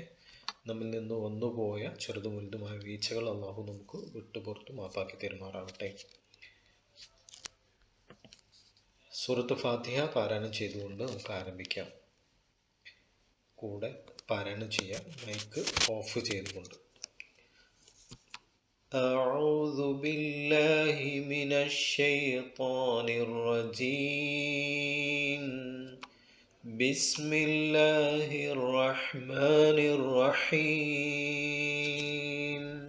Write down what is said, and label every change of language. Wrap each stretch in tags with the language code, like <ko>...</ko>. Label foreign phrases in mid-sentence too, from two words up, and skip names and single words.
<ml>നമ്മിൽ നിന്ന് വന്നുപോയ ചെറുതും വലുതുമായ വീഴ്ചകൾ അള്ളാഹു നമുക്ക് വിട്ടുപുറത്ത് മാപ്പാക്കി തരുമാറാവട്ടെ. സൂറത്ത് ഫാത്തിഹ പാരായണം ചെയ്തുകൊണ്ട് നമുക്ക് ആരംഭിക്കാം. കൂടെ പാരായണം ചെയ്യാം,</ml> <en>mic off</en> <ml>ചെയ്തുകൊണ്ട്.</ml> <ar>أعوذ بالله من الشيطان الرجيم. بسم الله الرحمن الرحيم.</ar>